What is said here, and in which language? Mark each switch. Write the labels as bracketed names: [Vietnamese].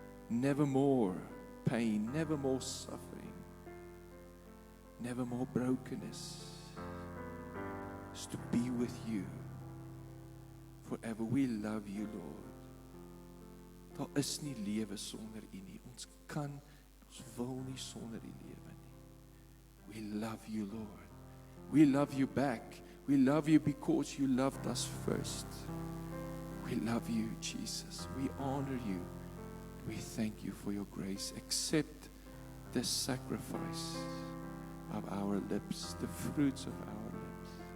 [English] Never more pain, never more suffering, never more brokenness. Is to be with you forever. We love you, Lord. [Afrikaans] Daar is nie lewe sonder U nie. Ons kan, ons wil nie sonder U lewe nie. [English] We love you, Lord. We love you back. We love you because you loved us first. We love you, Jesus. We honor you. We thank you for your grace. Accept the sacrifice of our lips, the fruits of our lips.